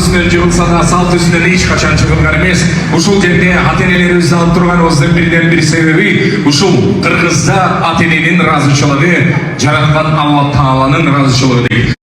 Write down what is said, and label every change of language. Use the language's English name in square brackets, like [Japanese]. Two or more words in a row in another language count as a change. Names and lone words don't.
[Kazakh] жығылса да салт үстінен еш қачан шығылған емес. [Kyrgyz] Ушул жерде ата-энелерибизди алып турганыбыздын бирден-бир себеби ушул Кыргызда ата-эненин ыраазычылыгы, жараткан Алла Тааланын ыраазычылыгы дейт.